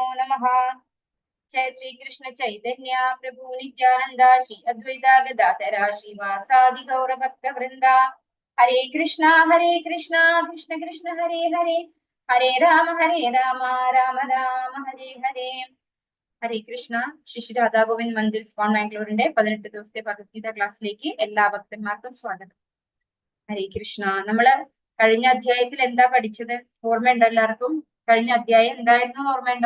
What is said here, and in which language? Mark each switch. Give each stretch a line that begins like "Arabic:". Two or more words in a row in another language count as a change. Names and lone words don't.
Sanskrit: नमः जय श्री कृष्ण चैतन्य प्रभु नित्यानन्द श्री अद्वैत गदाधर श्रीवासादि गौर भक्त वृन्द हरे कृष्ण कृष्ण कृष्ण हरे हरे हरे राम राम राम हरे हरे ഹരേ കൃഷ്ണ
Malayalam: ശ്രീ ശ്രീ രാധാ ഗോവിന്ദ് മന്ദിർ സ്കോൺ ബാംഗ്ലൂരിന്റെ 18 ദിവസത്തെ ഭഗവത്ഗീത ക്ലാസ്സിലേക്ക് എല്ലാ ഭക്തന്മാർക്കും സ്വാഗതം.
Sanskrit: ഹരേ കൃഷ്ണ.
Malayalam: നമ്മള് കഴിഞ്ഞ അധ്യായത്തിൽ എന്താ പഠിച്ചത്? ഓർമ്മയുണ്ടോ എല്ലാവർക്കും? കഴിഞ്ഞ അധ്യായം എന്തായിരുന്നു? ഓർമ്മയുണ്ടോ?